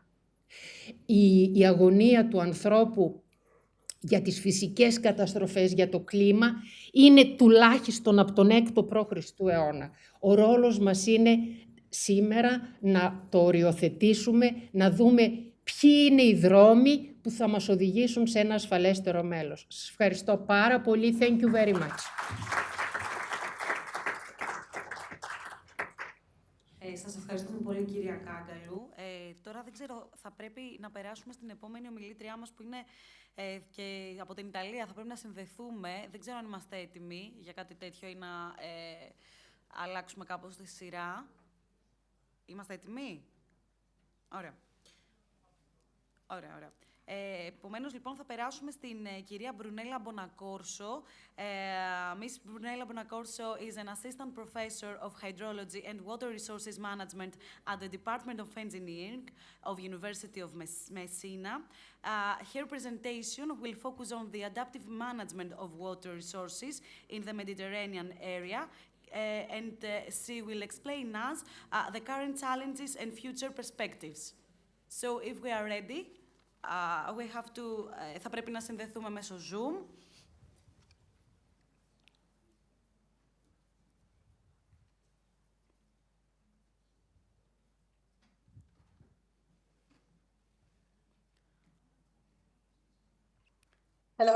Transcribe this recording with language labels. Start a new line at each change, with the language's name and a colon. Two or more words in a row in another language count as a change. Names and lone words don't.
Greek: Η αγωνία του ανθρώπου για τις φυσικές καταστροφές, για το κλίμα, είναι τουλάχιστον από τον 6ο π.Χ. αιώνα. Ο ρόλος μας είναι σήμερα να το οριοθετήσουμε, να δούμε ποιοι είναι οι δρόμοι που θα μας οδηγήσουν σε ένα ασφαλέστερο μέλλον. Σας ευχαριστώ πάρα πολύ.
English: Thank you very much.
Greek: Σας ευχαριστούμε πολύ, κυρία Κάγκαλου. Τώρα δεν ξέρω, θα πρέπει να περάσουμε στην επόμενη ομιλήτριά μας που είναι και από την Ιταλία. Θα πρέπει να συνδεθούμε. Δεν ξέρω αν είμαστε έτοιμοι για κάτι τέτοιο ή να αλλάξουμε κάπως τη σειρά. Είμαστε έτοιμοι? Ωραία. Ωραία. Επομένως, λοιπόν, θα περάσουμε στην κυρία Μπρουνέλα Μπονακόρσο.
English: Miss Brunella Bonacorso is an assistant professor of hydrology and water resources management at the Department of Engineering of University of Messina. Her presentation will focus on the adaptive management of water resources in the Mediterranean area, and she will explain us the current challenges and future perspectives. So, if we are ready, we have to,
Greek: θα πρέπει να συνδεθούμε μέσω Zoom.
English: Hello?